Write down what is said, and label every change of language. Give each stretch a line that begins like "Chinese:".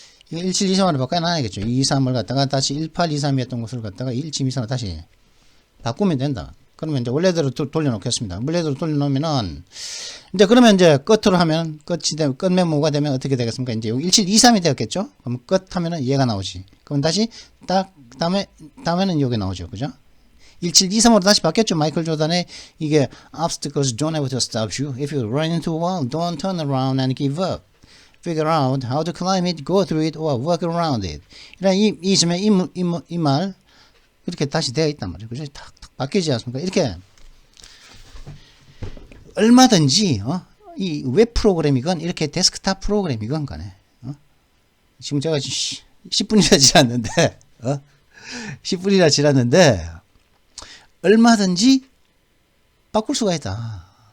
Korean: 이거 1723으로 바꿔놔야겠죠. 23을 갖다가 다시 1823이었던 것을 갖다가 1723으로 다시 바꾸면 된다. 그러면 이제 원래대로 돌려놓겠습니다. 원래대로 돌려놓으면은, 이제 그러면 이제 끝으로 하면, 끝 메모가 되면 어떻게 되겠습니까? 이제 여기 1723이 되었겠죠? 그럼 끝 하면은 얘가 나오지. 그럼 다시 다음에는 여기 나오죠. 그죠? 1723으로 다시 바뀌었죠. 마이클 조단의 이게
English: obstacles don't have to stop you. If you run into a wall, don't turn around and give up. figure out how to climb it, go through it, or walk around it.
Korean: 있으면 이 말 이렇게 다시 되어 있단 말이에요. 그죠? 탁탁 바뀌지 않습니까? 이렇게 얼마든지 이 웹 프로그램이건 이렇게 데스크탑 프로그램이건 간에 지금 제가 10분이나 지났는데 10분이나 지났는데 얼마든지 바꿀 수가 있다.